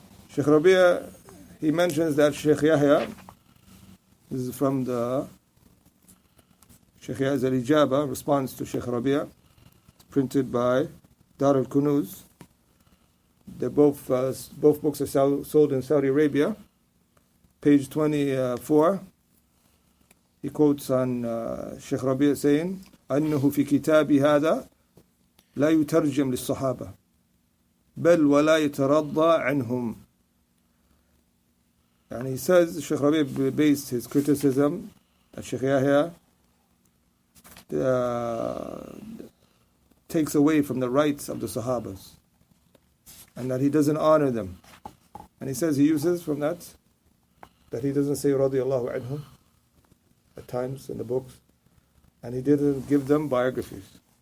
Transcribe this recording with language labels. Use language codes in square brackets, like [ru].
[en] Sheikh Rabi', he mentions that Sheikh Yahya, this is from the Sheikh Yahya's al-Ijaba, response to Sheikh Rabi', printed by Dar al-Kunuz. They're both books are sold in Saudi Arabia. Page 24, he quotes on Sheikh Rabi' saying, [ar] أنه في كتاب هذا لا يترجم للصحابة بل ولا يترضى عنهم. [en] And he says, Sheikh Rabi' based his criticism that Sheikh Yahya takes away from the rights of the Sahabas, and that he doesn't honor them. And he says he uses from that he doesn't say radiyallahu anhum at times in the books, and he didn't give them biographies.